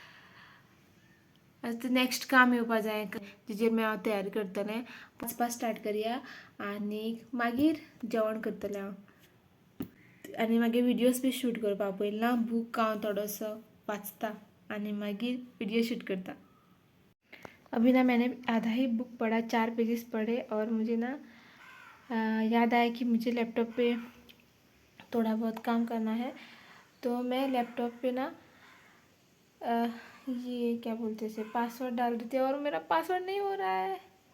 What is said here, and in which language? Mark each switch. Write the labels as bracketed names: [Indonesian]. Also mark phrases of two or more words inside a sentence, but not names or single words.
[Konkani] आतां नेक्स्ट काम येवपा जाय तेजेर हांव तयारी करतलें. वाचपाक स्टार्ट करया आनी मागीर जेवण करतलें हांव. आनी मागीर विडियोज बी शूट करपा पयलीं बूक हांव थोडोसो वाचता आनी मागीर विडियो शूट करता. [Hindi] अभी ना मैंने आधा ही बुक पढ़ा, 4 पेजेस पढ़े और मुझे ना याद आया कि मुझे लैपटॉप पे थोड़ा बहुत काम करना है. तो मैं लैपटॉप पे ना ये क्या बोलते हैं पासवर्ड डाल रही थी और मेरा पासवर्ड नहीं हो रहा है.